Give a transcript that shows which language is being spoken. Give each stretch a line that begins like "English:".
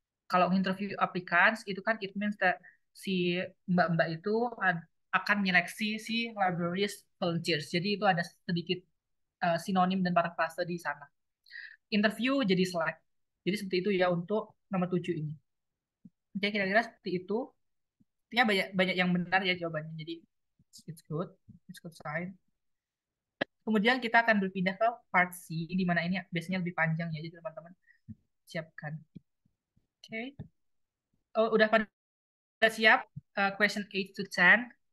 Indonesian: Kalau interview applicants itu kan
English: it means that
Indonesian: si mbak-mbak itu akan menyeleksi si libraries volunteers. Jadi itu ada sedikit sinonim dan parafrase di sana. Interview jadi select. Jadi seperti itu ya untuk nomor 7 ini. Oke, kira-kira seperti itu. Artinya banyak banyak yang benar ya jawabannya.
English: Jadi it's good, it's good sign.
Indonesian: Kemudian kita akan berpindah ke part C di mana ini biasanya lebih panjang ya. Jadi teman-teman siapkan. Oke. Oh, udah pada siap?
English: Question 8 to 10.